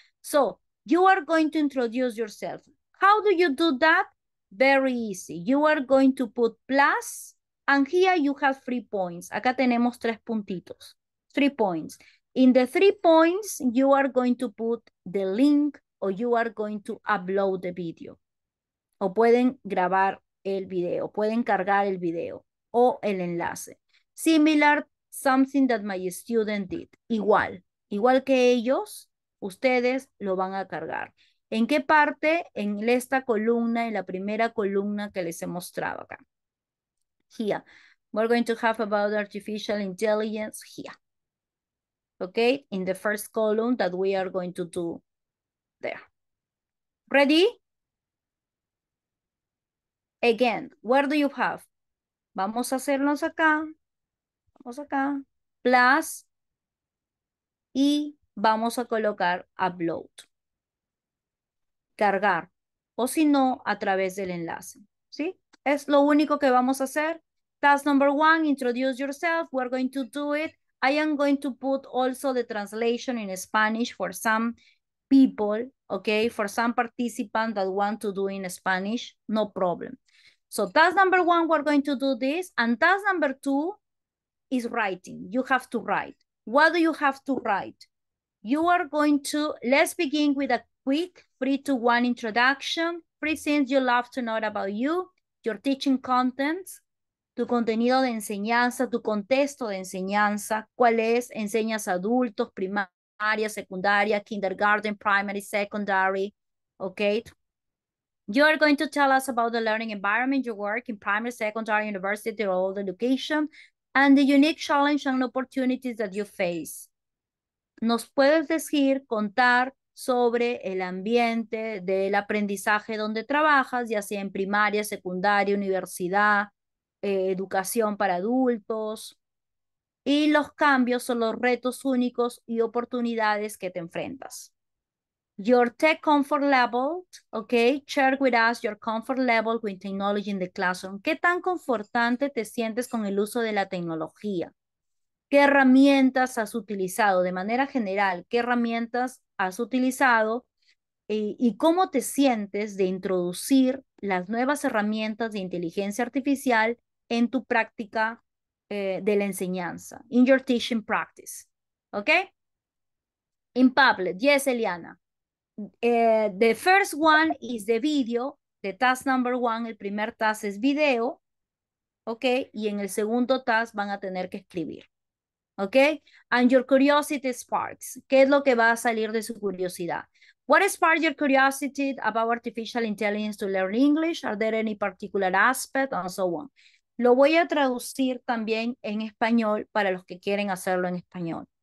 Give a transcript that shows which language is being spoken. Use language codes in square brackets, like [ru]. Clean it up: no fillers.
[en] So you are going to introduce yourself. How do you do that? Very easy. You are going to put plus, and here you have 3 points. Acá tenemos 3 puntitos, 3 points. In the 3 points, you are going to put the link or you are going to upload the video. [es] O pueden grabar el video, pueden cargar el video o el enlace. [en] Similar, something that my student did. [es] Igual que ellos, ustedes lo van a cargar. ¿En qué parte? En esta columna, en la primera columna que les he mostrado acá. [en] Here. We're going to have about artificial intelligence here. Okay, in the first column that we are going to do there. Ready? Again, where do you have? Vamos a hacernos acá. Vamos acá. Plus. [es] Y vamos a colocar upload. Cargar. O si no, a través del enlace. ¿Sí? Es lo único que vamos a hacer. [en] Task number 1, introduce yourself. We're going to do it. I am going to put also the translation in Spanish for some people, okay? For some participants that want to do in Spanish, no problem. So task number 1, we're going to do this. And task number 2 is writing. You have to write. What do you have to write? You are going to, let's begin with a quick 3-2-1 introduction. 3 things you love to know about you. Your teaching contents. [es] Tu contenido de enseñanza, tu contexto de enseñanza. ¿Cuál es? Enseñas a adultos, primaria, secundaria, kindergarten, primary, secondary. Okay. [en] You are going to tell us about the learning environment you work in primary, secondary, university, or all the education, and the unique challenge and opportunities that you face. [es] Nos puedes decir, contar sobre el ambiente del aprendizaje donde trabajas, ya sea en primaria, secundaria, universidad, educación para adultos, y los cambios son los retos únicos y oportunidades que te enfrentas. [en] Your tech comfort level, okay, share with us your comfort level with technology in the classroom. [es] ¿Qué tan confortante te sientes con el uso de la tecnología? ¿Qué herramientas has utilizado de manera general? ¿Qué herramientas has utilizado? ¿Y cómo te sientes de introducir las nuevas herramientas de inteligencia artificial en tu práctica de la enseñanza? [en] In your teaching practice. Okay? In Padlet. Yes, Eliana. The first one is the video. [es] The task number 1, el primer task es video. Ok. Y en el segundo task van a tener que escribir. ¿Ok? And your curiosity sparks. ¿Qué es lo que va a salir de su curiosidad? [en] What sparks your curiosity about artificial intelligence to learn English? Are there any particular aspect? And so on. [es] Lo voy a traducir también en español para los que quieren hacerlo en español.